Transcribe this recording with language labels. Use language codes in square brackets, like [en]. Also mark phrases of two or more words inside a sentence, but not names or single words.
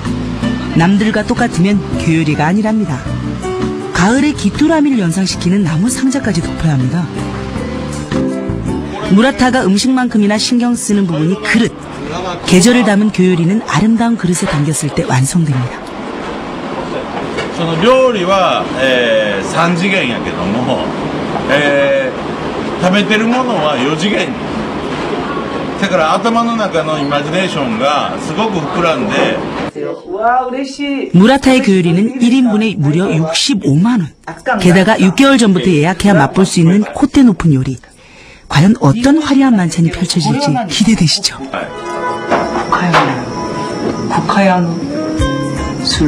[ko] 남들과 똑같으면 교요리가 아니랍니다. 가을의 귀뚜라미를 연상시키는 나무 상자까지 덮어야 합니다. 무라타가 음식만큼이나 신경 쓰는 부분이 그릇. 계절을 담은 교요리는 아름다운 그릇에 담겼을 때 완성됩니다. [ja] その料理は、3次元やけども、食べてるものは4次元。だから頭の中のイマジネーションがすごく膨らんで。 [ko] 무라타의 교요리는 1인분에 무려 65만 원. 게다가 6개월 전부터 예약해야 맛볼 수 있는 콧대 높은 요리. 과연 어떤 화려한 만찬이 펼쳐질지 기대되시죠? 국화향 술.